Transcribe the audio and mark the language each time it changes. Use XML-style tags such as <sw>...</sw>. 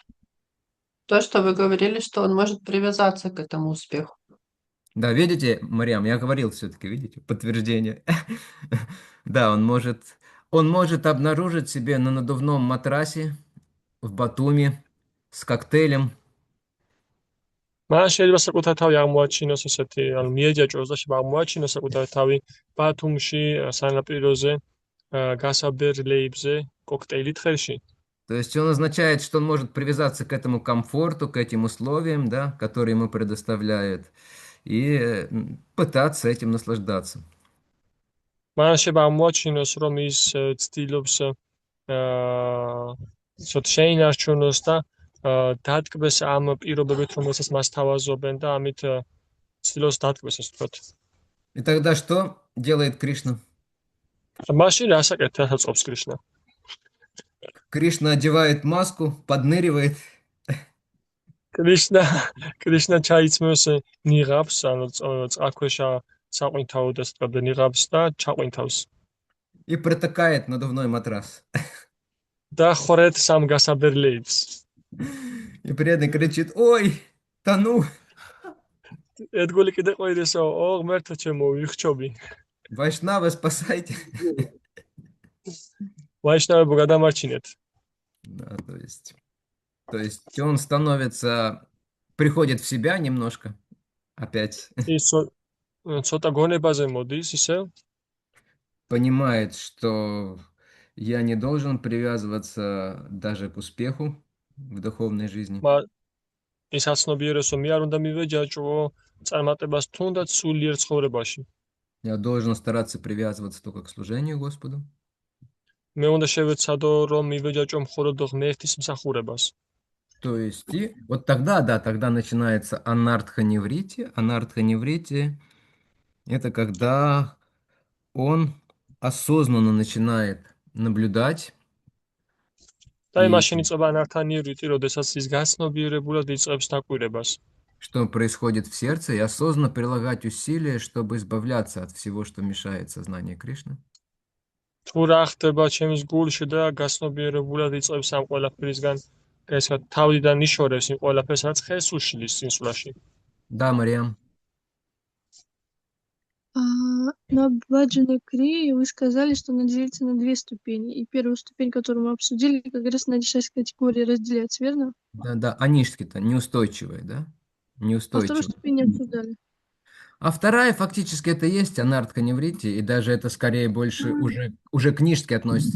<ru>быть, то, что вы говорили, что он может привязаться к этому успеху. Да, видите, Мариам, я говорил все-таки, видите, подтверждение. Да, он может обнаружить себе на надувном матрасе в Батуми с коктейлем.</ru> <ka>მან შეიძლება საკუთარ თავი აღმოაჩინოს ესეთი, ანუ მიეჯაჭვოს და აღმოაჩინოს საკუთარ თავი ბათუმში სანაპიროზე გასაბერ ლეიბზე კოქტეილით ხელში.</ka> <ru>То есть он означает, что он может привязаться к этому комфорту, к этим условиям, да, которые ему предоставляют, и пытаться этим наслаждаться.</ru> <ka>მან შეიძლება ამოაჩინოს, რომ ის ცდილობს ცოტა შეინარჩუნოს და დატკბეს ამ პირობებით, რომელსაც მას თავაზობენ და ამით ცდილობს დატკბეს, ასე ვთქვათ.</ka> <ru>И тогда что делает Кришна?</ru> <ka>მაშინ რას აკეთებს, რასაც ყოფს კრიშნა?</ka> <ru>Кришна одевает маску, подныривает.</ru> <ka>კრიშნა ჩაიცმევს ნიღაბს, ანუ წყალქვეშა საყვინთავო და ასე ვთქვათ, ნიღაბს და ჩაყვინთავს.</ka> <ru>И протыкает надувной матрас.</ru> <ka>და ხორეთ სამ გასაბერლეებს.</ka> <ru>И преданный кричит: ой, тону.</ru> <ka>ერთგული კიდე ყვირესო, ღმერთო ჩემო, ვიხჩობი.</ka> <ru>Вайшнавы, спасайте.</ru> <ka>ვაიშნავებო გადამარჩინეთ.</ka> <ru>Да, то есть он становится, приходит в себя немножко, опять,</ru> <ka>ის ცოტა გონებაზე მოდის ისევ,</ka> <ru>понимает, что я не должен привязываться даже к успеху в духовной жизни.</ru> <ka>ის აცნობიერებს, რომ მე არ უნდა მივეჯაჭვო წარმატებას თუნდაც სულიერ ცხოვრებაში.</ka> <ru>Я должен стараться привязываться только к служению Господу.</ru> <ka>მე უნდა შევეცადო, რომ მივეჯაჭვო მხოლოდ ღმერთის მსახურებას.</ka> <ru>То есть, и вот тогда, да, тогда начинается анартха-неврити. Анартха-неврити – это когда он осознанно начинает наблюдать,</ru> <ka>და იმაშინ იწყება ანართანივრიტი, როდესაც ის გაცნობიერებულად იწყებს დაკვირებას.</ka> <ru>что происходит в сердце, и осознанно прилагать усилия, чтобы избавляться от всего, что мешает сознанию Кришны.</ru> <ka>თუ რა ხდება ჩემს გულში და გაცნობიერებულად იწყებს ამ ყველაფერისგან, ესე ვთქვათ, თავიდან იშორებს იმ ყველაფერს, რაც ხელს უშლის წინსვლაში.</ka> <ru>Да, Мариам. На Баджана Крии вы сказали, что она делится на две ступени. И первую ступень, которую мы обсудили, как раз на 6 категорий разделяется, верно? Да, анишки-то неустойчивые, да? А вторую Неустойчивые. ступень не обсуждали. А вторая фактически это есть анартха-неврити, и даже это скорее больше уже к нишке относится.</ru>